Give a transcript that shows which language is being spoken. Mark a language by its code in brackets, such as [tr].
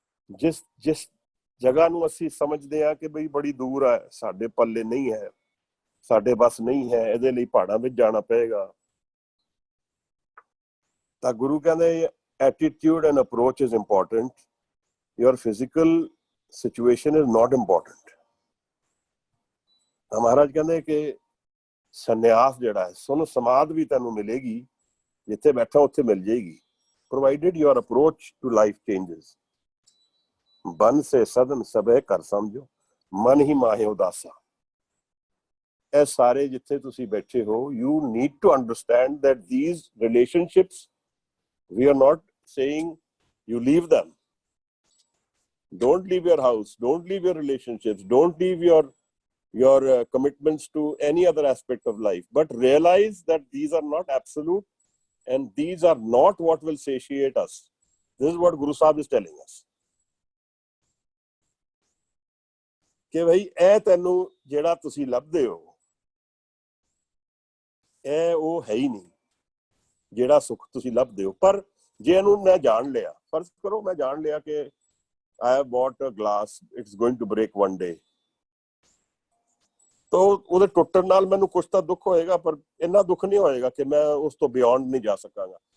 [pa] ਜਿਸ ਜਗ੍ਹਾ ਨੂੰ ਅਸੀਂ ਸਮਝਦੇ ਆ ਕਿ ਬਈ ਬੜੀ ਦੂਰ ਹੈ, ਸਾਡੇ ਪੱਲੇ ਨਹੀਂ ਹੈ, ਸਾਡੇ ਬਸ ਨਹੀਂ ਹੈ, ਇਹਦੇ ਲਈ ਪਹਾੜਾਂ ਵਿੱਚ ਜਾਣਾ ਪਏਗਾ, ਤਾਂ ਗੁਰੂ ਕਹਿੰਦੇ [en] attitude and approach is important. Your physical situation is not important. [pa] ਤਾਂ ਮਹਾਰਾਜ ਕਹਿੰਦੇ ਕਿ ਸੰਨਿਆਸ ਜਿਹੜਾ ਹੈ, ਸੁਣ ਸਮਾਧ ਵੀ ਤੈਨੂੰ ਮਿਲੇਗੀ, ਜਿੱਥੇ ਬੈਠਾ ਉੱਥੇ ਮਿਲ ਜਾਏਗੀ, [en] provided your approach to life changes. [pa] ਬਨ ਸੇ ਸਦਨ ਸਭੇ ਕਰ ਸਮਝੋ, ਮਨ ਹੀ ਮਾਹੇ ਉਦਾਸਾ। ਇਹ ਸਾਰੇ ਜਿੱਥੇ ਤੁਸੀਂ ਬੈਠੇ ਹੋ, [en] you need to understand that these relationships, we are not saying you leave them. Don't leave your house, don't leave your relationships, don't leave your commitments to any other aspect of life, but realize that these are not absolute and these are not what will satiate us. This is what Guru Sahib is telling us. [pa] ਕਿ ਬਈ ਇਹ ਤੈਨੂੰ ਜਿਹੜਾ ਤੁਸੀਂ ਲੱਭਦੇ ਹੋ ਇਹ ਉਹ ਹੈ ਹੀ ਨਹੀਂ ਜਿਹੜਾ ਸੁੱਖ ਤੁਸੀਂ ਲੱਭਦੇ ਹੋ। ਪਰ ਜੇ ਇਹਨੂੰ ਮੈਂ ਜਾਣ ਲਿਆ, ਫਰਜ਼ ਕਰੋ ਮੈਂ ਜਾਣ ਲਿਆ ਕਿ [en] I have bought a glass, it's going to break one day, [pa] ਤਾਂ ਉਹਦੇ ਟੁੱਟਣ ਨਾਲ ਮੈਨੂੰ ਕੁਛ ਤਾਂ ਦੁੱਖ ਹੋਏਗਾ, ਪਰ ਇੰਨਾ ਦੁੱਖ ਨਹੀਂ ਹੋਏਗਾ ਕਿ ਮੈਂ ਉਸ ਤੋਂ ਬਿਯੋਂਡ ਨਹੀਂ ਜਾ ਸਕਾਂਗਾ।